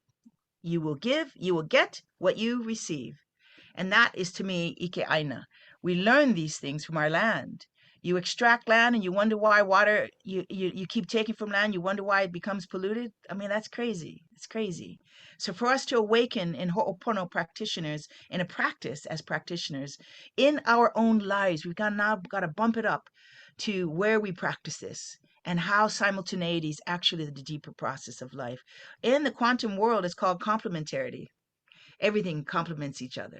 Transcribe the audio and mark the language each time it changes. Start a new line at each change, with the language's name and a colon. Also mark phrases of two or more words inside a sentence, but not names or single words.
English: You will give, you will get what you receive. And that is to me
Hawaiian: ʻike aina.
English: We learn these things from our land. You extract land and you wonder why water, you keep taking from land, you wonder why it becomes polluted. I mean, that's crazy. It's crazy. So for us to awaken in hoʻopono practitioners, in a practice as practitioners, in our own lives, we've now got to bump it up to where we practice this and how simultaneity is actually the deeper process of life. In the quantum world, it's called complementarity. Everything complements each other.